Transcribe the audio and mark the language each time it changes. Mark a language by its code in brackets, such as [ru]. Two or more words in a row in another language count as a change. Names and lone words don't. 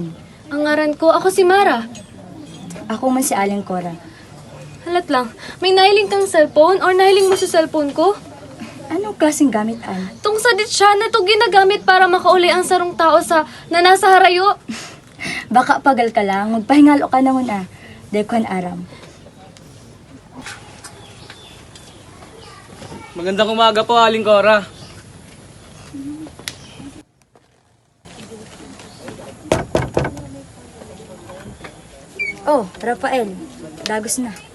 [bik] Ang ngaran ko, ako si Mara. Ako man si Aling Cora. Halat lang, may nahiling kang [en] cellphone or [bik] nahiling mo sa cellphone ko? [tl] Anong klaseng gamit, Al? [bik] Tong sadit siya na ito ginagamit para makauli ang sarong tao na nasa harayo. [tl] Baka pagal ka lang, magpahingalo ka na muna. [bik] Dekwan aram. [tl] Magandang umaga po, Aling Cora. [bik] Oh, Rafael, dagos na.